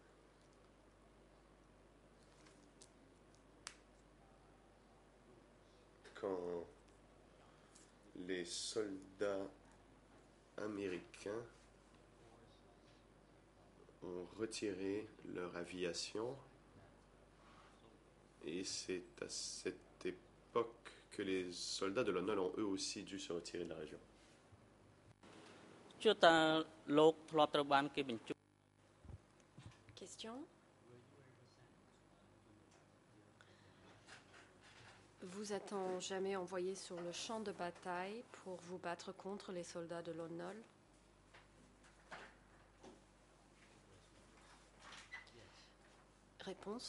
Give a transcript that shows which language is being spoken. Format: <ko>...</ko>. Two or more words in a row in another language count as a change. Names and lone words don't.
<fr>Quand les soldats américains ont retiré leur aviation et c'est à cette époque que les soldats de l'ONU ont eux aussi dû se retirer de la région.</fr> <km>ជឿថាលោកធ្លាប់ត្រូវបានគេបញ្ជូន</km> <fr>Question. Vous a-t-on jamais envoyé sur le champ de bataille pour vous battre contre les soldats de l'ONOL? Réponse.</fr>